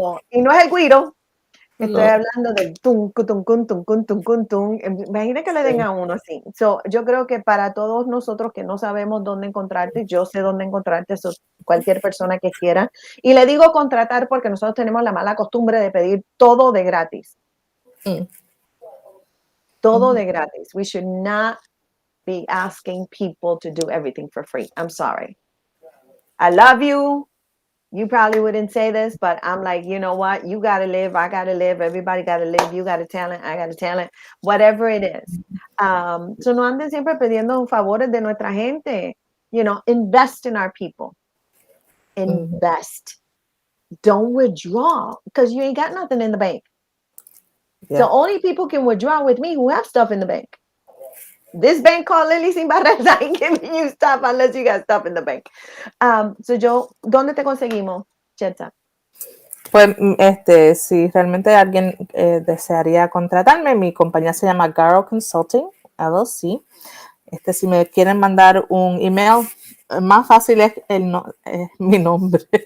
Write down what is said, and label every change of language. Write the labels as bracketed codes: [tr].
[es] Y no es el guiro. Estoy hablando del tum, cutum, cun, tum, cun, tum, cun, tum. Imagina que le den a uno así. Yo creo que para todos nosotros que no sabemos dónde encontrarte, yo sé dónde encontrarte, cualquier persona que quiera. Y le digo contratar porque nosotros tenemos la mala costumbre de pedir todo de gratis. Todo de gratis. [en] We should not be asking people to do everything for free. I'm sorry. I love you. you probably wouldn't say this, but I'm like, you know what? You got to live. I got to live. Everybody got to live. You got a talent. I got a talent. Whatever it is. [es] So no anden siempre pidiendo favores de nuestra gente. [en] You know, invest in our people. Invest. Don't withdraw because you ain't got nothing in the bank. Yeah. So only people can withdraw with me who have stuff in the bank. This bank called Lily Sin Barreras ain't giving you stuff unless you got stuff in the bank. [es] So ¿dónde te conseguimos, Chetza? Pues, si realmente alguien desearía contratarme, mi compañía se llama Garo Consulting, LLC. Si me quieren mandar un email, más fácil es mi nombre.